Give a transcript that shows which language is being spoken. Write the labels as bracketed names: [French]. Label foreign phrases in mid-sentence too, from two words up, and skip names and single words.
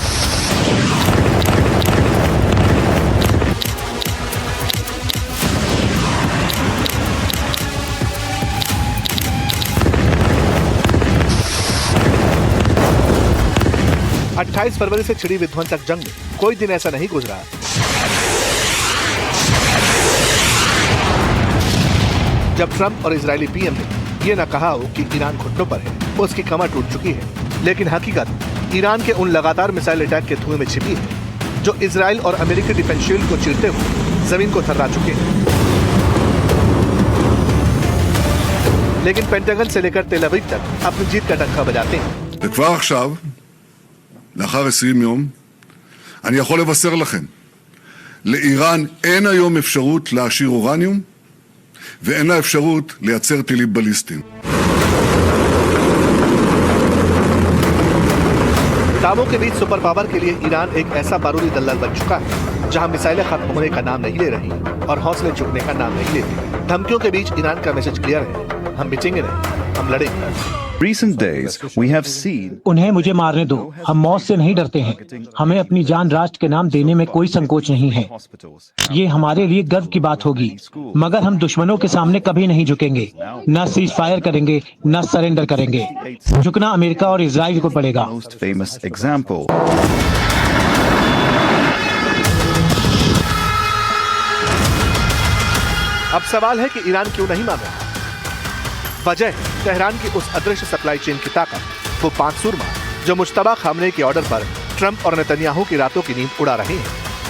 [Hindi] अट्ठाईस फरवरी से छिड़ी विध्वंसक जंग में कोई दिन ऐसा नहीं गुजरा जब ट्रंप और इजरायली पीएम ने यह न कहा हो कि ईरान घुटनों पर है, उसकी कमर टूट चुकी है। लेकिन हकीकत ईरान के उन लगातार [English] missile attack [Hindi] के धुएं में छिपी है जो इजराइल और अमेरिकी [English] defense shield [Hindi] को चीरते हुए जमीन को थर्रा चुके हैं। लेकिन पेंटागन से लेकर तेल अवीव तक अपनी जीत का डंका बजाते हैं। [Hebrew] וכבר עכשיו, לאחר 20 יום, אני יכול לבשר לכם, לאיראן אין היום אפשרות להעשיר אורניום, ואין לה אפשרות לייצר טילים בליסטיים. [Hindi] दावों के बीच [English] super power [Hindi] के लिए ईरान एक ऐसा बारूदी दलदल बन चुका है जहां मिसाइलें खत्म होने का नाम नहीं ले रही और हौसले झुकने का नाम नहीं लेती। धमकियों के बीच ईरान का [English] message clear [Hindi] है, हम बिचेंगे नहीं, हम लड़ेंगे। [English] Recent days, we have seen [Hindi] उन्हें मुझे मारने दो, हम मौत से नहीं डरते हैं। हमें अपनी जान राष्ट्र के नाम देने में कोई संकोच नहीं है। ये हमारे लिए गर्व की बात होगी, मगर हम दुश्मनों के सामने कभी नहीं झुकेंगे, न [English] cease fire [Hindi] करेंगे, न सरेंडर करेंगे। झुकना अमेरिका और इजराइल को पड़ेगा। [English] most famous example. [Hindi] अब सवाल है कि ईरान क्यों नहीं मान रहा? वजह तेहरान की उस अदृश्य [English] supply chain [Hindi] की ताकत, वो 5 सुरमा जो मुश्तबा खामनेई के ऑर्डर पर ट्रंप और नेतन्याहू की रातों की नींद उड़ा रहे हैं।